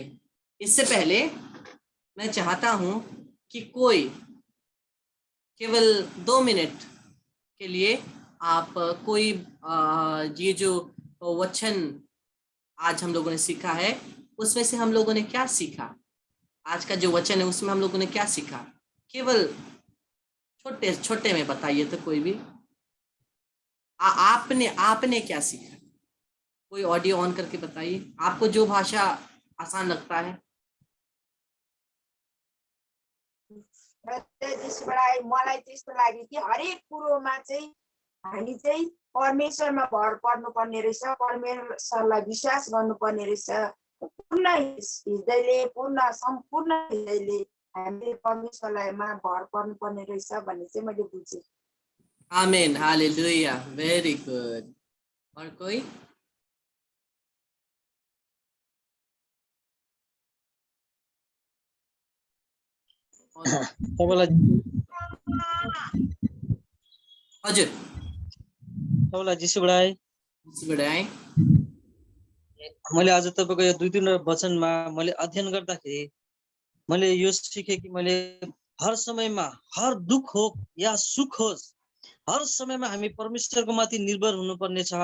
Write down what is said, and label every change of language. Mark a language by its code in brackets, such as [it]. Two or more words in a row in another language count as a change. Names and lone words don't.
[hi] इससे पहले मैं चाहता हूं कि कोई केवल 2 मिनट के लिए आप कोई ये जो वचन आज हम लोगों ने सीखा है, उसमें से हम लोगों ने क्या सीखा, आज का जो वचन है उसमें हम लोगों ने क्या सीखा, केवल छोटे छोटे में बताइए तो। कोई भी आपने आपने क्या सीखा, कोई ऑडियो ऑन करके बताइए, आपको जो भाषा आसान लगता है। [ne] त्यसबाट मलाई त्यस्तो लाग्यो कि हरेक कुरोमा चाहिँ हामी चाहिँ परमेश्वरमा भर पर्नुपर्ने रहेछ, परमेश्वरलाई विश्वास गर्नुपर्ने रहेछ। पूर्ण हृदयले, पूर्ण सम्पूर्ण हृदयले हामीले परमेश्वरलाईमा भर पर्नुपर्ने रहेछ भन्ने चाहिँ मैले बुझेँ। आमेन, [en] Hallelujah, very good. [hi] और कोई? [ne] हजुर, तपाईँलाई जिसु बढाए। मैले आज तपाईँको यो 2-3 वचनमा मैले अध्ययन गर्दाखेरि मैले यो सिकेँ कि मैले हर समयमा, हर दुख हो या सुख होस्, हर समयमा हामी परमेश्वरको माथि निर्भर हुनुपर्ने छ।